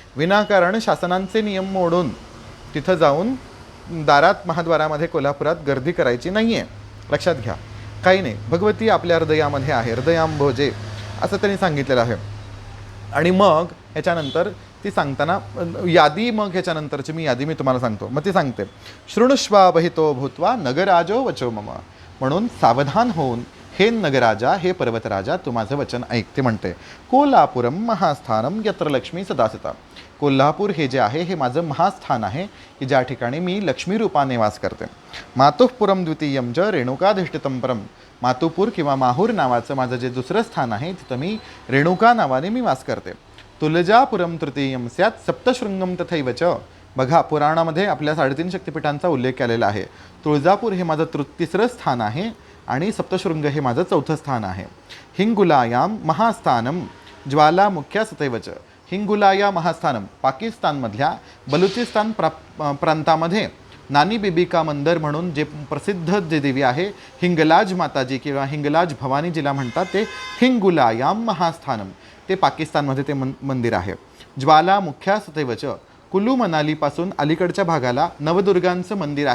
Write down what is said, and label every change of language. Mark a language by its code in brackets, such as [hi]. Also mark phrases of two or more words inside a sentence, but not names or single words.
[mr] विनाकारण शासनांचे नियम मोडून तिथं जाऊन दारात महाद्वारामध्ये कोल्हापुरात गर्दी करायची नाही आहे, लक्षात घ्या. काही नाही, भगवती आपल्या हृदयामध्ये आहे, हृदयांभोजे असं त्यांनी सांगितलेलं आहे. आणि मग ह्याच्यानंतर ती सांगताना यादी, मग ह्याच्यानंतरची यादी मी तुम्हाला सांगतो. मग ती सांगते, [sa] शृणुष्वावहितो भूत्वा नगराजो वचो मम, [mr] म्हणून सावधान होऊन हे नगराजा, हे पर्वतराजा, तू माझं वचन ऐकते म्हणते. [sa] कोल्हापुरम महास्थानम यत्र लक्ष्मी सदासता, [mr] कोल्हापूर हे जे आहे हे माझं महास्थान आहे की ज्या ठिकाणी मी लक्ष्मी रूपाने वास करते. [sa] मातुःपुरम द्वितीयम च रेणुकाधिष्ठितम परम, [mr] मातुपूर किंवा माहूर नावाचं माझं जे दुसरं स्थान आहे तिथं मी रेणुका नावाने मी वास करते. [sa] तुळजापुरम तृतीयम स्यात् सप्तशृंगम तथैव च, [mr] बघा पुराणामध्ये आपल्या 3.5 शक्तिपीठांचा उल्लेख केलेला आहे. तुळजापूर हे माझं तिसरं स्थान आहे आणि सप्तशृंग हे माझं चौथं स्थान आहे. [sa] हिंगुलायाम महास्थानम ज्वालामुख्या तथैव च, हिंगुलाया महास्थानम [mr] पाकिस्तानमधल्या बलुचिस्तान प्रांतामध्ये नानी बीबी का मंदिर म्हणून जे प्रसिद्ध जे देवी आहे हिंगलाज माताजी किंवा हिंगलाज भवानी जिला म्हणतात, ते [sa] हिंगुलायाम महास्थानम, [mr] ते पाकिस्तानमध्ये ते मंदिर आहे. [sa] ज्वाला मुख्या सतैवच, [mr] कुलू मनालीपासून अलीकडच्या भागाला नवदुर्गांचं मंदिर आहे.